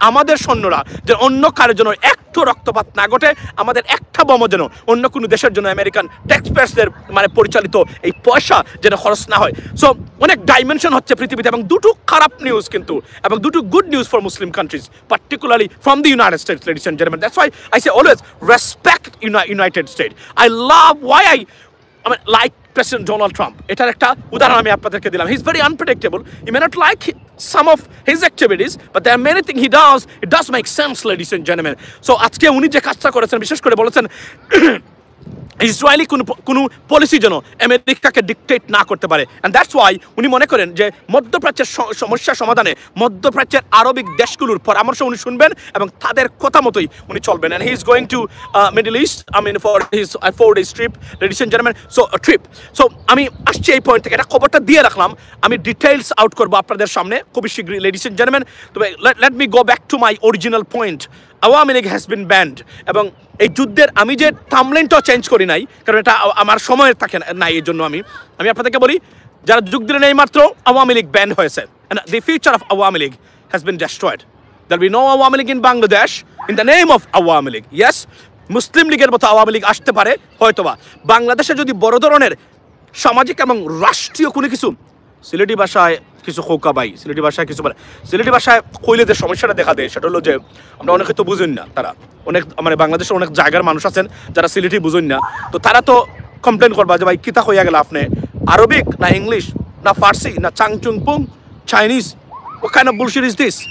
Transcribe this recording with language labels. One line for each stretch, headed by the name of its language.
Bangla: আমাদের সৈন্যরা যে অন্য কারোর জন্য একটু রক্তপাত না ঘটে, আমাদের একটা বোমা যেন অন্য কোনো দেশের জন্য আমেরিকান ট্যাক্সপেয়ার্সদের মানে পরিচালিত এই পয়সা যেন খরচ না হয়। সো অনেক ডাইমেনশন হচ্ছে পৃথিবীতে এবং দুটো খারাপ নিউজ কিন্তু এবং দুটো
English: Good news for Muslim countries, particularly from the United States, ladies and gentlemen. That's why I say always respect United States. I love why I mean like President Donald Trump.
Bangla: এটার একটা উদাহরণ আমি আপনাদেরকে দিলাম।
English: He's very unpredictable. You may not like some of his activities, but there are many things he does. It does make sense, ladies and gentlemen.
Bangla: So আজকে উনি যে কাজটা করেছেন, বিশেষ করে বলেছেন ইসরায়েলি কোনো পলিসি যেন আমেরিকাকে ডিকটেট না করতে পারে।
English: and that's why
Bangla: উনি মনে করেন যে মধ্যপ্রাচ্যের সমস্যা সমাধানে মধ্যপ্রাচ্যের আরবিক দেশগুলোর পরামর্শ উনি শুনবেন এবং তাদের কথা মতোই উনি চলবেন।
English: And he is going to Middle East for his 4 days trip, ladies and gentleman.
Bangla: So আমি আসছি এই পয়েন্ট থেকে, এটা খবরটা দিয়ে রাখলাম। আমি ডিটেইলস আউট করবো আপনাদের সামনে খুবই শীঘ্রই,
English: Ladies and gentleman. তবে let me go back to my original point. Awami League has been banned.
Bangla: এবং এই যুদ্ধের আমি যে থাম্বনেইলটাও চেঞ্জ করি নাই, কারণ এটা আমার সময় থাকে নাই, এই জন্য আমি আপনাদেরকে বলি যারা যুগ দিলেন এই মাত্র আওয়ামী লীগ ব্যান্ড হয়েছে।
English: And the future of Awami League has been destroyed. There will be no Awami League in Bangladesh in the name of Awami League.
Bangla: Yes, মুসলিম লীগের মতো আওয়ামী লীগ আসতে পারে হয়তোবা। বাংলাদেশে যদি বড় ধরনের সামাজিক এবং রাষ্ট্রীয় কোনো কিছু, সিলেটি ভাষায় কিছু খোকাবাই, সিলেটি ভাষায় কিছু সিলেটি ভাষায় কইলে যে সমস্যাটা দেখা দেয় সেটা হলো যে আমরা অনেকে তো বুঝুন না, তারা অনেক মানে বাংলাদেশের অনেক জায়গার মানুষ আছেন যারা সিলেটি বুঝুন না, তো তারা তো কমপ্লেন করবা যে ভাই কিতা হইয়া গেল আপনি, আরবিক না ইংলিশ না ফার্সি না চাংচুং পুং Chinese,
English: what kind of bullshit is this?